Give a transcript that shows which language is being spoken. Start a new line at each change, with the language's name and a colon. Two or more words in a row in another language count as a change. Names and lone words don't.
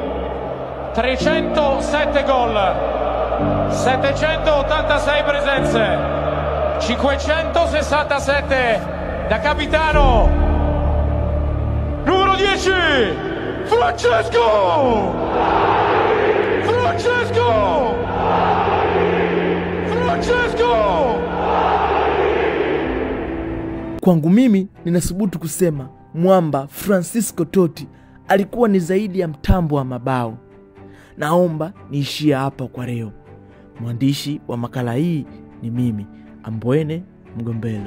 Italian: 307 gol, 786 presenze, 567 da capitano. Numero 10, Francesco! Francesco! Francesco!
Swahili: Kwangu mimi ninasubutu kusema mwamba Francesco Totti alikuwa ni zaidi ya mtambo wa mabao. Naomba niishie hapa kwa leo. Mwandishi wa makala hii ni mimi, Ambwene Mgombelo.